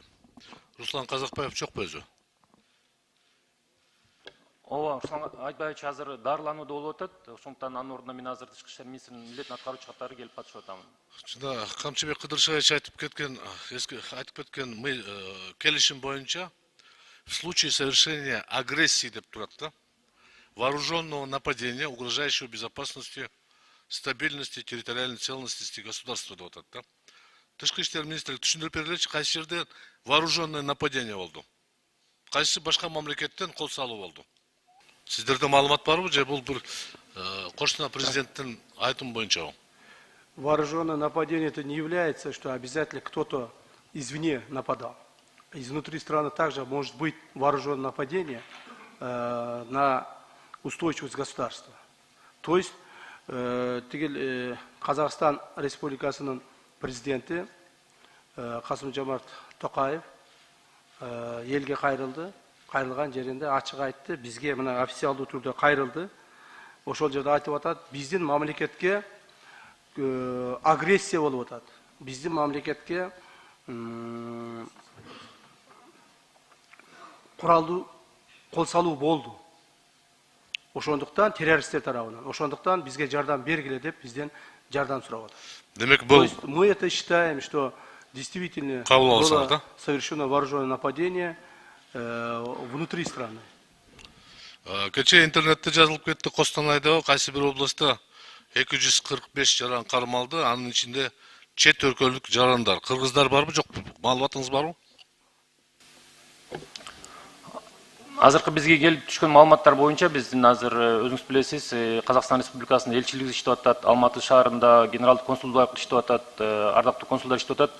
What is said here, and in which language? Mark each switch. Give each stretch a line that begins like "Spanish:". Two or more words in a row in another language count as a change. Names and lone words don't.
Kyrgyz: Руслан Казакбаев жокпу өзү? Ооба, Руслан Айтбаевич азыр дарыланууда болуп атат. Ошондуктан анын ордуна мен азыр Тышкы иштер министринин милдетин аткаруучу катары келип катышып атамын. Чында Камчыбек Кыдыршаевич айтып кеткен мы келишим боюнча
Russian: в случае совершения агрессии
Kyrgyz: деп турат да,
Russian: вооруженного нападения, угрожающего безопасности, стабильности, территориальной целостности государства
Kyrgyz: деп атат да. Тышкы иштер министрлиги түшүндүрүп берилечи, кайсы жерде
Russian: вооруженное нападение
Kyrgyz: болду? Кайсы башка мамлекеттен кол салуу болду? Сиздерде маалымат барбы же бул бир кошуна президенттин айтымы боюнчабы?
Russian: Вооруженное нападение это не является, что обязательно кто-то извне нападал. Изнутри страны также может быть вооруженное нападение на устойчивость государства. То есть
Kyrgyz: Казахстан Республикасынын президенти Касым-Жомарт Токаев элге кайрылды. Кайрылган жеринде ачык айтты, бизге мына официалдуу түрдө кайрылды. Ошол жерде айтып атат, биздин мамлекетке агрессия болуп атат. Биздин мамлекетке куралдуу кол салуу болду. Ошондуктан террористтер тарабынан, ошондуктан бизге жардам бергиле деп бизден жардам сурап атат. Демек
Russian: То
Kyrgyz: бул
Russian: есть мы это считаем, что действительно было совершено вооруженное нападение внутри страны.
Kyrgyz: Кече интернетте жазылып кетти, Костанайда кайсы бир областта 245 жаран кармалды, анын ичинде чет өлкөлүк жарандар. Кыргыздар барбы, жокпу? Маалыматыңыз барбы? Азыркы бизге келип түшкөн маалыматтар боюнча биздин азыр өзүңүз билесиз, Казакстан Республикасынын элчилиги иштеп атат, Алматы шаарында генералдык консулдук иштеп атат, ардактуу консулдар иштеп атат.